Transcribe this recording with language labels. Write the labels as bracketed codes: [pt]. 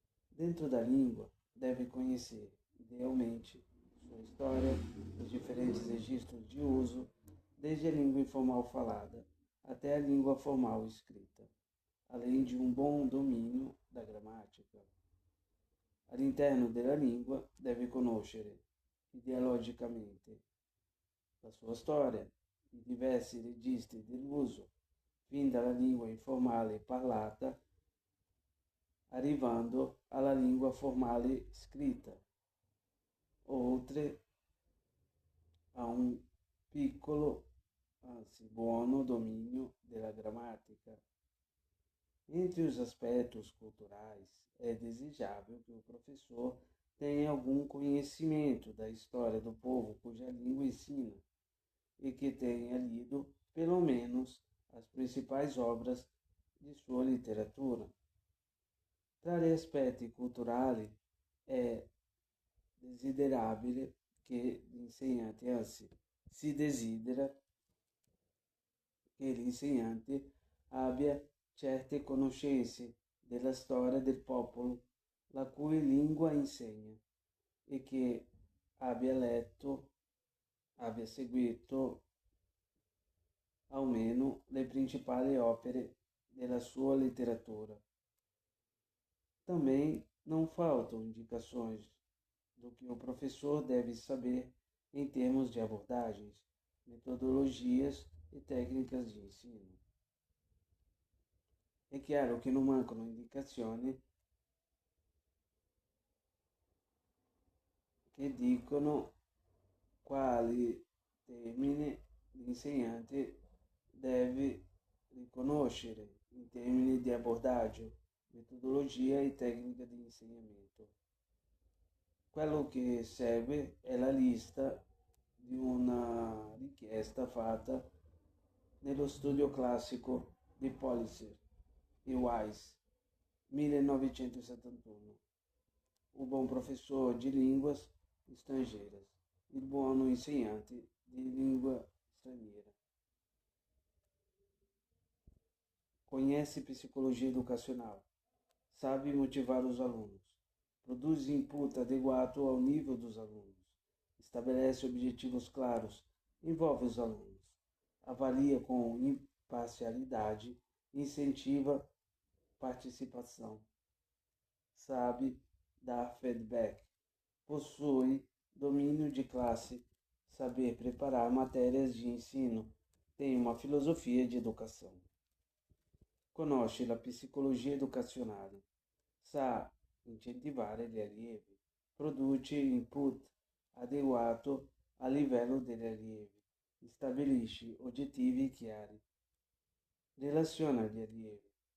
[pt] Dentro da língua, deve conhecer, idealmente, sua história, os diferentes registros de uso, desde a língua informal falada até a língua formal escrita, além de um bom domínio da gramática. [it] All'interno della lingua deve conoscere ideologicamente la sua storia, i diversi registri dell'uso, fin dalla lingua informale parlata, arrivando alla lingua formale scritta, oltre a un piccolo, anzi buono domínio della grammatica. [pt] Entre os aspectos culturais, é desejável que o professor tenha algum conhecimento da história do povo cuja língua ensina e que tenha lido, pelo menos, as principais obras [it] di sua letteratura. Tra gli aspetti culturali è desiderabile che l'insegnante, anzi, si desidera che l'insegnante abbia certe conoscenze della storia del popolo la cui lingua insegna e che abbia letto, abbia seguito almeno le principali opere della sua letteratura. [pt] Também não faltam indicações do que o professor deve saber em termos de abordagens, metodologias e técnicas de ensino. [it] È chiaro che non mancano indicazioni che dicono quali termini l'insegnante deve riconoscere in termini di abbordaggio, metodologia e tecnica di insegnamento. Quello che serve è la lista di una richiesta fatta nello studio classico di Policy e Wise 1971. [pt] O bom professor de línguas estrangeiras, [it] il buono insegnante di língua straniera. [pt] Conhece psicologia educacional, sabe motivar os alunos, produz input adequado ao nível dos alunos, estabelece objetivos claros, envolve os alunos, avalia com imparcialidade, incentiva participação, sabe dar feedback, possui domínio de classe, saber preparar matérias de ensino, tem uma filosofia de educação. [it] Conosce la psicologia educacionale, sa incentivare gli allievi, produce input adeguato a livello degli allievi, stabilisce obiettivi chiari, relaziona gli allievi,